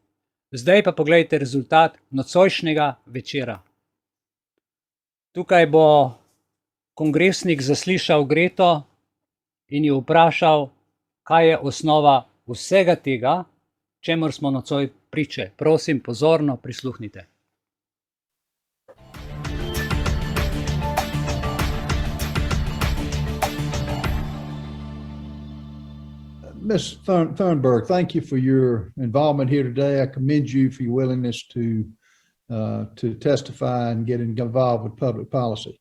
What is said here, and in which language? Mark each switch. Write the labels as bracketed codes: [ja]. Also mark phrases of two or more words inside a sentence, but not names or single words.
[sl] Zdaj pa poglejte rezultat nocojšnjega večera. Tukaj bo kongresnik zaslišal Greto in jo vprašal, kaj je osnova vsega tega, čemur smo nocoj priče. Prosim, pozorno prisluhnite. [en] Ms. Thunberg, thank you for your involvement here today. I commend you for your willingness to testify and get involved with public policy.